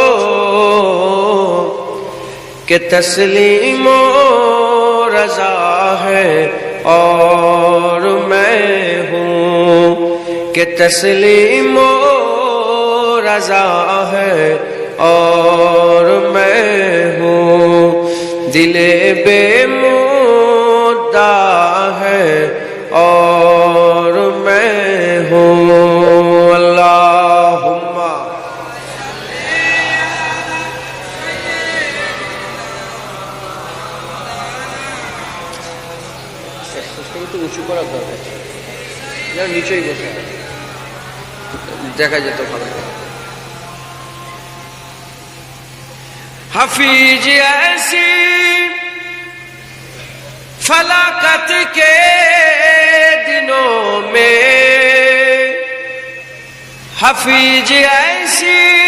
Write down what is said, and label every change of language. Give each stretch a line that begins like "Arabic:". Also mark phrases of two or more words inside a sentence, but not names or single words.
Urdu: کہ تسلیم و رضا ہے اور میں ہوں، کہ تسلیم و رضا ہے اور میں ہوں، دل بے مدعا ہے اور میں ہوں۔
Bangla: اللہم একটু উঁচু করা দরকার, যেন নিচেই বসে দেখা যেত ভালো।
Urdu: حفیظ ایسی فلاکت کے دنوں میں، حفیظ ایسی